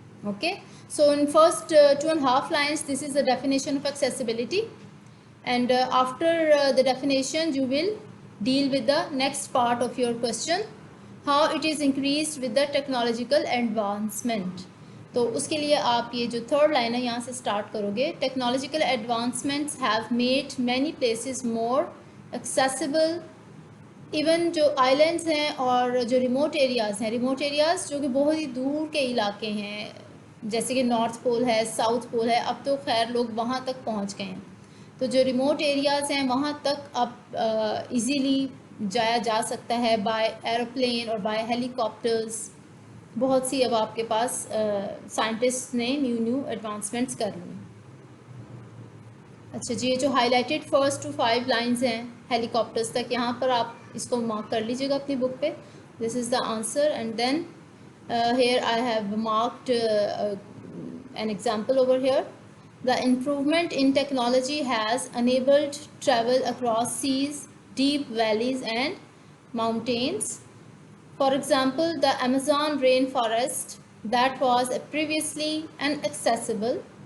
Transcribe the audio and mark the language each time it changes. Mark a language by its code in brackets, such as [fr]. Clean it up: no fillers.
[en] Okay, so in first 2.5 lines, this is the definition of accessibility, and after the definition you will deal with the next part of your question, how it is increased with the technological advancement. [ur] تو اس کے لیے آپ یہ جو third line ہے یہاں سے start کرو گے. [en] Technological advancements have made many places more accessible. [ur] Even جو آئلینڈس ہیں اور جو ریموٹ ایریاز ہیں، ریموٹ ایریاز جو کہ بہت ہی دور کے علاقے ہیں، جیسے کہ نارتھ پول ہے، ساؤتھ پول ہے، اب تو خیر لوگ وہاں تک پہنچ گئے ہیں. تو جو ریموٹ ایریاز ہیں وہاں تک اب ایزیلی جایا جا سکتا ہے بائی ایروپلین اور بائی ہیلی کاپٹرز. بہت سی اب آپ کے پاس سائنٹسٹ نے نیو ایڈوانسمنٹس کر لی. اچھا جی، یہ جو ہائی لائٹڈ فرسٹ 5 لائنز ہیں ہیلی کاپٹرز تک، یہاں پر آپ اس کو مارک کر لیجیے گا اپنی بک پہ. [en] This is the answer. And then here I have marked an example over here. The improvement in technology has enabled travel across seas, deep valleys and mountains. For example, the Amazon rainforest that was previously inaccessible.